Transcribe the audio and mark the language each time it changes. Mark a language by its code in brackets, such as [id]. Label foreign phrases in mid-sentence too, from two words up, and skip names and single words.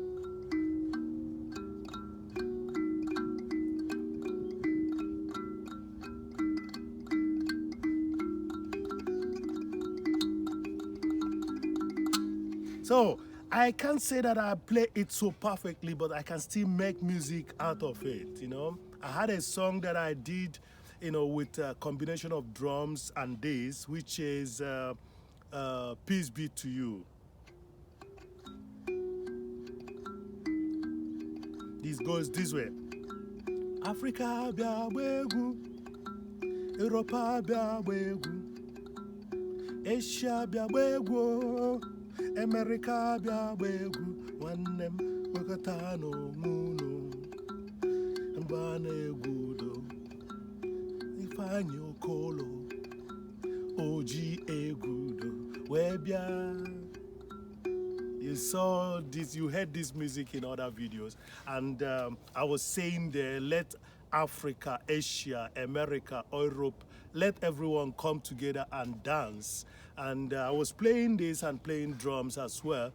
[en] So I can't say that I play it so perfectly, but I can still make music out of it, you know. I had a song that I did, you know, with a combination of drums and this, which is Peace Be to You. This goes this way. Africa bia wegu, Europa bia wegu, Asia bia wegu, America bia wegu, wanem wakatano muno, mbane gudo, ifanyo kolo, oji egudo, webia. You saw this, you heard this music in other videos, and I was saying there, let Africa, Asia, America, Europe, let everyone come together and dance. And I was playing this and playing drums as well.